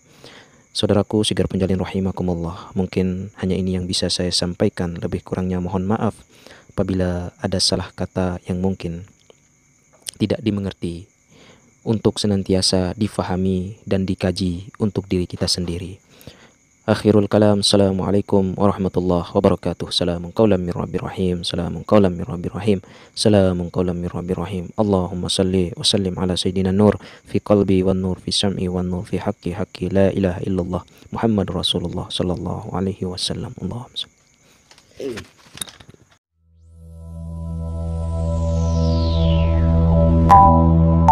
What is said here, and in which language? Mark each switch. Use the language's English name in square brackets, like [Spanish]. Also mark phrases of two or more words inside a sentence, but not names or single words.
[Indonesian] Saudaraku Sigar Penjalin rahimakumullah, mungkin hanya ini yang bisa saya sampaikan. Lebih kurangnya mohon maaf apabila ada salah kata yang mungkin tidak dimengerti, untuk senantiasa difahami dan dikaji untuk diri kita sendiri. [Arabic] آخر الكلام، السلام عليكم ورحمة الله وبركاته. سلام قولا من رب رحيم. سلام قولا من رب رحيم. سلام قولا من رب رحيم. اللهم صل وسلم على سيدنا نور في قلبي والنور في سمعي والنور في حقي لا إله إلا الله محمد رسول الله صلى الله عليه وسلم. اللهم صل.